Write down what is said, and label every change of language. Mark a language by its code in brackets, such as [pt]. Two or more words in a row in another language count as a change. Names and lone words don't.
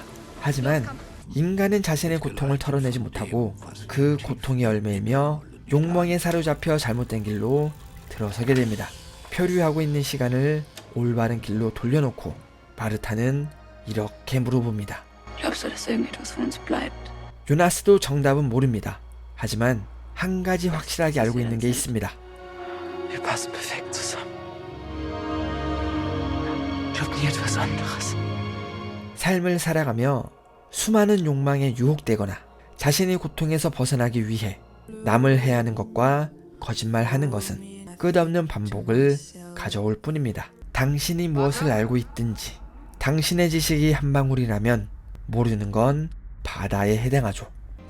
[ko] 하지만 인간은 자신의 고통을 털어내지 못하고 그 고통이 얽매이며 욕망에 사로잡혀 잘못된 길로 들어서게 됩니다. 표류하고 있는 시간을 올바른 길로 돌려놓고 마르타는 이렇게 물어봅니다. [de] Glaubst du, dass irgendetwas von uns bleibt? [ko] 요나스도 정답은 모릅니다. 하지만 한 가지 확실하게 알고 있는 게 있습니다. [de] Wir passen perfekt zusammen. Glaub nie etwas anderes. [ko] 삶을 살아가며 수많은 욕망에 유혹되거나 자신의 고통에서 벗어나기 위해 남을 해하는 것과 거짓말하는 것은 끝없는 반복을 가져올 뿐입니다. 당신이 무엇을 알고 있든지 당신의 지식이 한 방울이라면 모르는 건 바다에 해당하죠.